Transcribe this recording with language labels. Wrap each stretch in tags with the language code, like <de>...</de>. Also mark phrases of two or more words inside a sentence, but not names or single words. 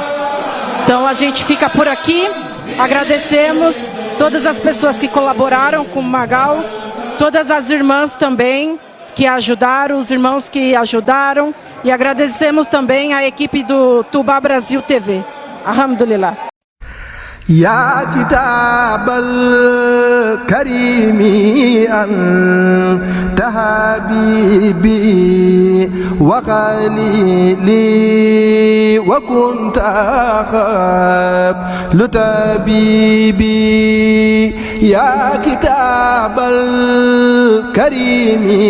<pt>Então a gente fica por aqui, agradecemos todas as pessoas que colaboraram com o Magal, todas as irmãs também que ajudaram, os irmãos que ajudaram, e agradecemos também a equipe do Tuba Brasil TV.</pt> <ar>Alhamdulillah. يا كتاب الكريم أنت حبيبي وخليلي وكنت قبل طبيبي يا كتاب الكريم</ar>